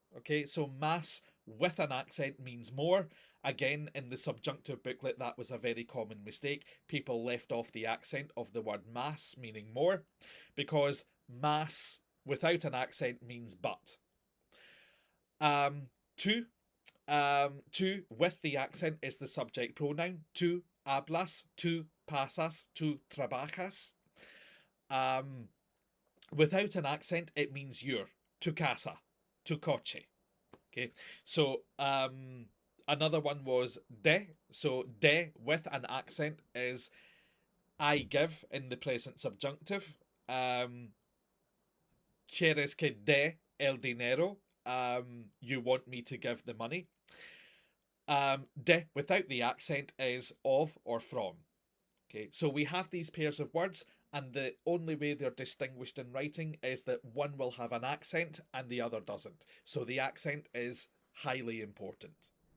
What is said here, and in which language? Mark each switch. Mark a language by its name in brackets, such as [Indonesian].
[English] Okay, so más with an accent means more. Again, in the subjunctive booklet, that was a very common mistake. People left off the accent of the word más, meaning more, because más without an accent means but. Tú, tú with the accent is the subject pronoun. [Spanish] Tú hablas, tú pasas, tú trabajas. [English] Without an accent, it means your. [Spanish] Tu casa, tu coche. [English] Okay, so another one was de. So de with an accent is I give in the present subjunctive. [Spanish] Quieres que dé el dinero? [English] You want me to give the money. De without the accent is of or from. Okay, so we have these pairs of words, and the only way they're distinguished in writing is that one will have an accent and the other doesn't. So the accent is highly important.